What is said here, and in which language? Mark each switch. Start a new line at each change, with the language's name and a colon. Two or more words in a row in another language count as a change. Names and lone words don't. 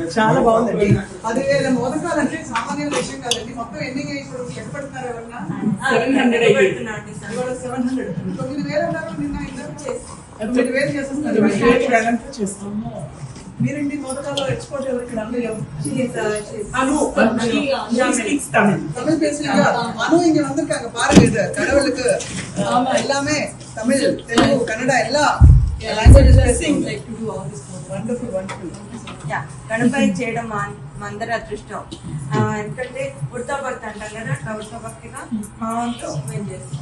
Telugu: చాలా బాగుందండి. 10,000 మోదకాలు అంటే సామాన్య విషయం కాదండి. మొత్తం ఎన్ని ఇప్పుడు లెక్క పెడుతున్నారు ఎవరన్నా? 700 పెడుతున్నారు. 700. 9,000 అన్నారు నిన్న. 9,000 చేసేస్తారు. మీరండి మోదకాలు ఎక్స్పోర్ట్ ఎవరు ఇక్కడ?
Tamil: தமிழ் பேசுறீங்க? அனு இங்க வந்திருக்காங்க பாருங்க. கடவுளுக்கு எல்லாமே தமிழ், தெலுங்கு, కన్నడ எல்லாம்
Telugu: గణపతి చేయడం మా అందరి అదృష్టం. ఎందుకంటే ఉడతా భక్తి అంటాం కదా, అట్లా ఉడతా భక్తిగా మా వంతు మేము చేస్తాం.